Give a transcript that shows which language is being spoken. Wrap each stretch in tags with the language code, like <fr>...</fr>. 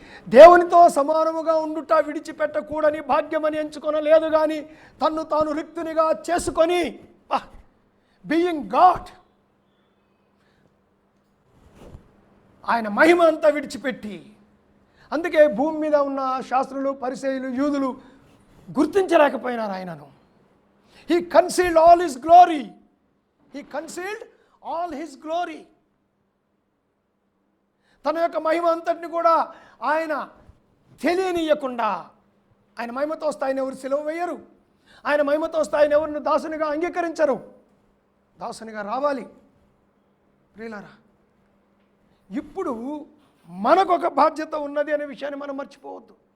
<te>దేవునితో సమానముగా ఉండుట విడిచిపెట్టకూడని భాగ్యమని ఎంచుకొనలేదు, కానీ తన్ను తాను రిక్తునిగా చేసుకొని,</te> <en>being God,</en> <te>ఆయన మహిమ అంతా విడిచిపెట్టి. అందుకే భూమి మీద ఉన్న శాస్త్రులు, పరిసయ్యులు, యూదులు గుర్తించలేకపోయినారు ఆయనను.</te> <en>He concealed all his glory. He concealed all his glory.</en> <te>తన యొక్క మహిమ అంతటిని కూడా ఆయన తెలియనీయకుండా, ఆయన మహిమతో వస్తే ఆయన ఎవరు సిలువ వేయరు, ఆయన మహిమతో వస్తే ఆయన ఎవరిని దాసునిగా అంగీకరించరు. దాసునిగా రావాలి. ప్రియులారా, ఇప్పుడు మనకొక బాధ్యత ఉన్నది అనే విషయాన్ని మనం మర్చిపోవద్దు.</te>